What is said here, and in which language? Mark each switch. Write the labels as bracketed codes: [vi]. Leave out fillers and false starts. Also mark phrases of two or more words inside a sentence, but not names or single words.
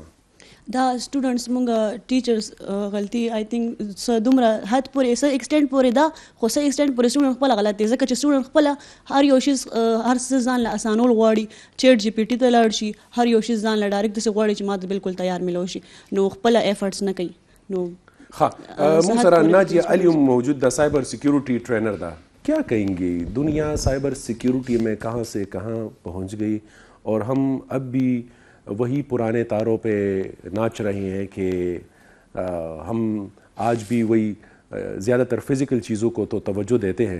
[ps] دا سټوډنټس مونږ ټیچرز غلطي [en] آی تھنک [ps] څه دومره حد پورې څه ایکسټینټ پورې ده، خو څه ایکسټینټ پورې سټوډنټ خپله غلط دی، ځکه چې سټوډنټ خپله هر یو شیز هر څه ځان له اسانول غواړي، چیټ جی پی ټي ته لاړ شي، هر یو شیز ځان له ډایرکټ داسې غواړي چې ما ته بالکل تیار میلو شي، نو خپله ایفرټس نه کوي. نو موږ سره ناجیہ علی موجود ده، [en] سائبر سیکیورٹی ٹرینر [ps] ده. [ur] کیا کہیں گے دنیا [en] سائبر سیکیورٹی [ur] میں کہاں سے کہاں پہنچ گئی اور ہم اب بھی وہی پرانے تاروں پہ ناچ رہے ہیں کہ ہم آج بھی وہی زیادہ تر فزیکل چیزوں کو تو توجہ دیتے ہیں.